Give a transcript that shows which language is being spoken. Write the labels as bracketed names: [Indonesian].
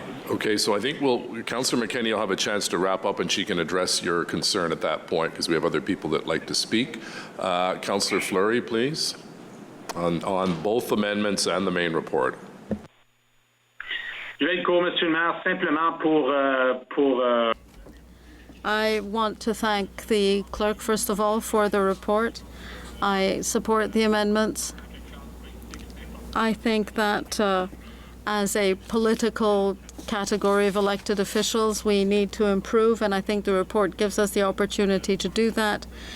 [English] Okay, so I think Councillor McKenney will have a chance to wrap up and she can address your concern at that point because we have other people that like to speak. Councillor Fleury, please, on both amendments and the main report. [French] Je vais être court, Monsieur le Maire, simplement pour [English] I want to thank the clerk, first of all, for the report. I support the amendments. I think that as a political category of elected officials, we need to improve, and I think the report gives us the opportunity to do that.